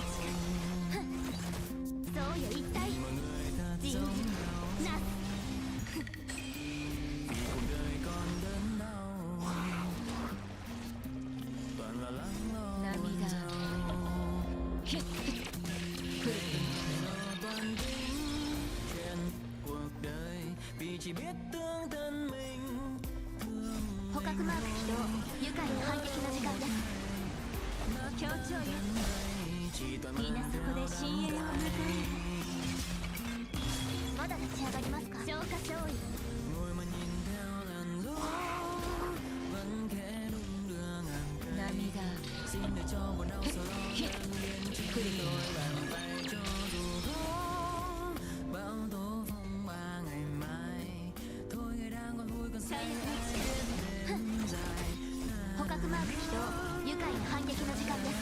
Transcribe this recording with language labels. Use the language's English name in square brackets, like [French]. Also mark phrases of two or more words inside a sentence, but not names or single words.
[Vietnamese] Nhìn mọi người thật giống nhau vì cuộc đời còn đớn đau, toàn là lắng lo buồn giàu. Toàn tính chuyện cuộc đời vì chỉ biết tương thân mình thương mình. [Japanese] 捕獲マーク起動。愉快な反撃の時間です。協調よ。みんなそこで深淵を迎え。まだ立ち上がりますか。消化勝利。 [Vietnamese] Ngồi mà nhìn theo làn gió vẫn khẽ đung đưa ngàn cây. Xin để cho buồn đau sau đó tan biến trên đôi bàn tay cho dù có bão tố phong ba ngày mai. Thôi ngày đang còn vui còn say ai biết đêm dài. [Japanese] 捕獲マーク起動。愉快な反撃の時間です。